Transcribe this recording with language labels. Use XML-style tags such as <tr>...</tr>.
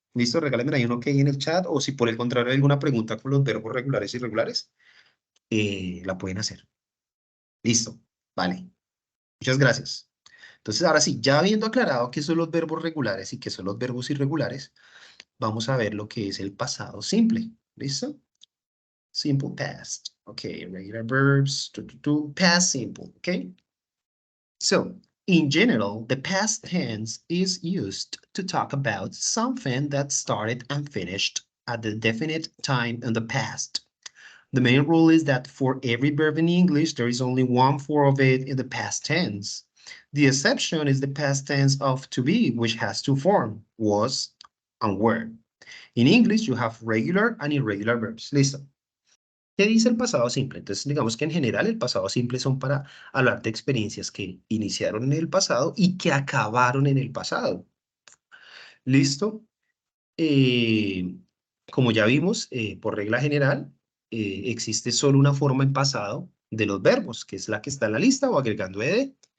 <es>Listo, regálenme ahí un OK en el chat o si por el contrario hay alguna pregunta con los verbos regulares y irregulares, la pueden hacer. Listo. Vale. Muchas gracias. Entonces, ahora sí, ya habiendo aclarado qué son los verbos regulares y qué son los verbos irregulares, vamos a ver lo que es el pasado simple. ¿Listo?</es> <en>Simple past. Okay, regular verbs, past simple. Okay. So, in general, the past tense is used to talk about something that started and finished at a definite time in the past. The main rule is that for every verb in English, there is only one form of it in the past tense. The exception is the past tense of to be, which has two forms, was and were. In English, you have regular and irregular verbs.</en> <es>Listo. ¿Qué dice el pasado simple? Entonces, digamos que en general el pasado simple son para hablar de experiencias que iniciaron en el pasado y que acabaron en el pasado. ¿Listo? Eh, Como ya vimos, por regla general, existe solo una forma en pasado de los verbos, que es la que está en la lista o agregando ed.</es>